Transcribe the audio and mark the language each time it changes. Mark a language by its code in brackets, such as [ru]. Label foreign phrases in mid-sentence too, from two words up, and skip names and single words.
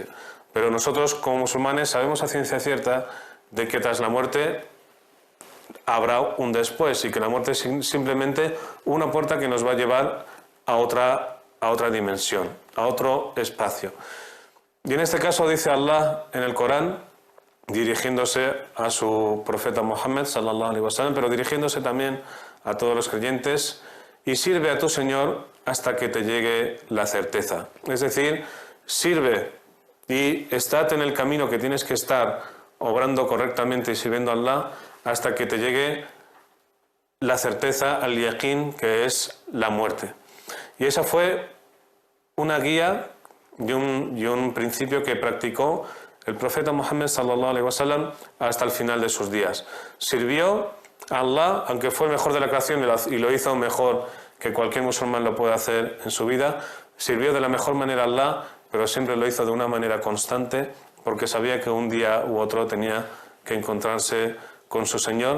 [es] Pero nosotros, como musulmanes, sabemos a ciencia cierta de que tras la muerte habrá un después, y que la muerte es simplemente una puerta que nos va a llevar a otra dimensión, a otro espacio. Y en este caso dice Allah en el Corán, dirigiéndose a su profeta Muhammad [ar] صلى الله عليه وسلم, [es] pero dirigiéndose también a todos los creyentes: y sirve a tu Señor hasta que te llegue la certeza. Es decir, sirve y estad en el camino que tienes que estar, obrando correctamente y sirviendo a Allah, hasta que te llegue la certeza, [ar] اليقين, [es] que es la muerte. Y esa fue una guía y un principio que practicó el profeta Muhammad [ar] صلى الله عليه وسلم [es] hasta el final de sus días. Sirvió a Allah, aunque fue el mejor de la creación y lo hizo mejor que cualquier musulmán lo puede hacer en su vida. Sirvió de la mejor manera a Allah, pero siempre lo hizo de una manera constante, porque sabía que un día u otro tenía que encontrarse con su Señor.